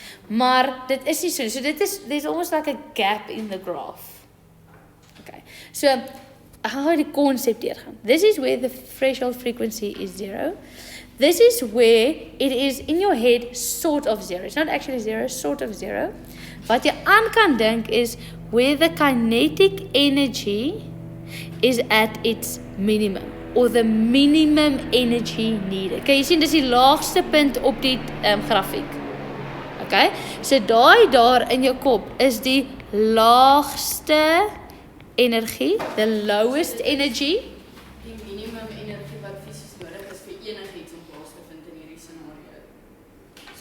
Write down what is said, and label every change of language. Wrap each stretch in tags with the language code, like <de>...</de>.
<af>Maar dit is nie so.</af> <en>So there's almost like a gap in the graph. Okay.</en> <af>So ek gaan gou die konsep deurgaan.</af> <en>This is where the threshold frequency is 0. This is where it is in your head sort of 0. It's not actually 0, sort of 0.</en> <af>Wat jy aan kan dink is</af> <en>where the kinetic energy is at its minimum, or the minimum energy needed.</en> <af>Kan jy sien, dis die laagste punt op die grafiek. Okay? So daar in jou kop is die laagste energie,</af> <en>the lowest energy.</en> <af>Die minimum energie wat fisies nodig is vir enigiets om plaas te vind in hierdie scenario.</af>